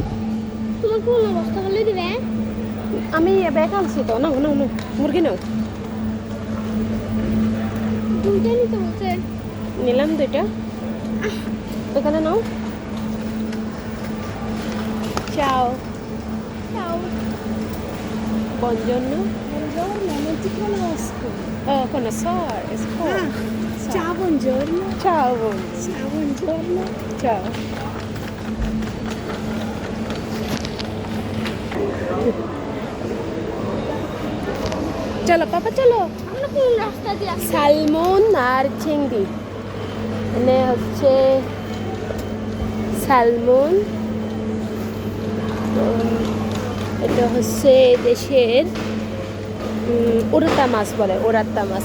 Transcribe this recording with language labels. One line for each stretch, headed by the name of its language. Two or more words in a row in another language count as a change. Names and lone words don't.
Bangla: তোমার কোন অবস্থা বলে দিবে? আমি ব্যাগ আনছি তো। নাও নাও নাও, মুরগি নাও। দুইটা নিতে বলছে। নিলাম দুইটা। এখানে নাও।
Italian: চাও Ciao. buongiorno. Buongiorno, non ti conosco. Oh, conoscore, Ciao, buongiorno. ciao. Ciao, buongiorno. Ciao.
Bangla: চলো পাপা, চলো। আমরা কোন রাস্তা দিয়ে আসছি? সালমন আর চিংড়ি। মানে হচ্ছে সালমন, এটা হচ্ছে দেশের ওরাতা মাছ বলে, ওরাতা মাছ।